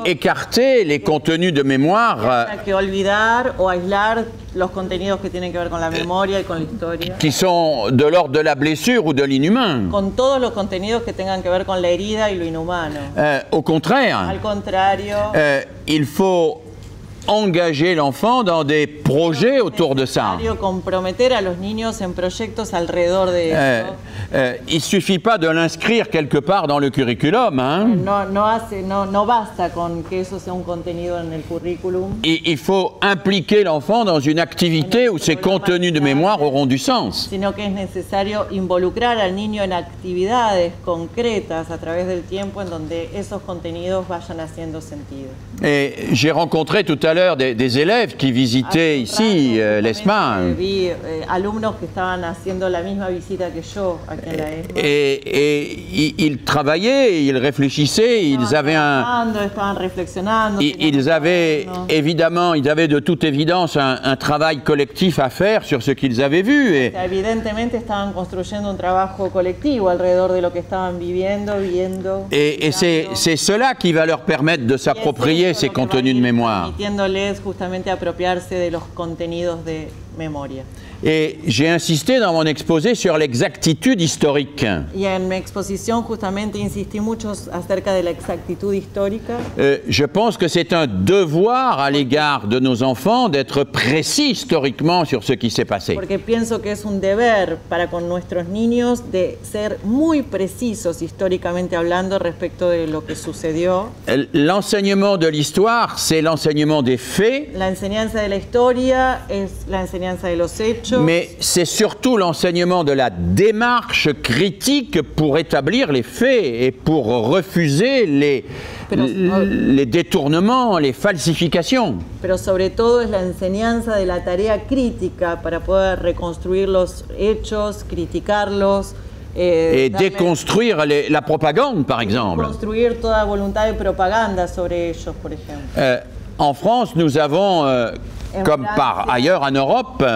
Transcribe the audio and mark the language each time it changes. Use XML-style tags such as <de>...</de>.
<fr>écarter les contenus de mémoire</fr> <es>hay que olvidar o aislar los contenidos que tienen que ver con la memoria y con la historia.</es> <fr>qui sont de l'ordre de la blessure ou de l'inhumain.</fr> <es>Con todos los contenidos que tengan que ver con la herida y lo inhumano.</es> <fr>Au contraire,</fr> <es>Al contrario,</es> <fr>il faut engager l'enfant dans des projets autour de ça.</fr> <es>comprometer a los niños en proyectos alrededor de eso.</es> <fr>Il ne suffit pas de l'inscrire quelque part dans le curriculum. Hein.</fr> <es>No basta con que eso sea un contenido en el currículum.</es> <fr>Il faut impliquer l'enfant dans une activité où ces contenus de mémoire auront du sens.</fr> <es>Sino que es necesario involucrar al niño en actividades concretas a través del tiempo en donde esos contenidos vayan haciendo sentido.</es> <fr>Et j'ai rencontré tout à l'heure des élèves qui visitaient ici l'ESMA.</fr> <es>Vi alumnos que estaban haciendo la misma visita que yo aquí en la ESMA.</es> <fr>Et ils travaillaient, ils réfléchissaient, ils avaient</fr> <es>Estaban reflexionando.</es> <fr>ils avaient évidemment, ils avaient de toute évidence un travail collectif à faire sur ce qu'ils avaient vu. Et</fr> <es>Evidentemente estaban construyendo un trabajo colectivo alrededor de lo que estaban viviendo, viendo.</es> <fr>Et c'est cela qui va leur permettre de s'approprier ces contenus de mémoire.</fr> <es>Permitiéndoles justamente apropiarse de los contenidos de memoria.</es> <fr>Et j'ai insisté dans mon exposé sur l'exactitude historique.</fr> <es>Y en mi exposición justamente insistí mucho acerca de la exactitud histórica.</es> <fr>Je pense que c'est un devoir à l'égard de nos enfants d'être précis historiquement sur ce qui s'est passé.</fr> <es>Porque pienso que es un deber para con nuestros niños de ser muy precisos históricamente hablando respecto de lo que sucedió.</es> <fr>L'enseignement de l'histoire, c'est l'enseignement des faits.</fr> <es>La enseñanza de la historia es la enseñanza enseñanza de los hechos.</es> <fr>Mais c'est surtout l'enseignement de la démarche critique pour établir les faits et pour refuser les détournements, les falsifications.</fr> <es>Pero sobre todo es la enseñanza de la tarea crítica para poder reconstruir los hechos, criticarlos.</es> <fr>Et déconstruire la propagande, par exemple.</fr> <es>Construir toda voluntad de propaganda sobre ellos, por ejemplo.</es> <fr>En France, nous avons, comme par ailleurs en Europe,</fr>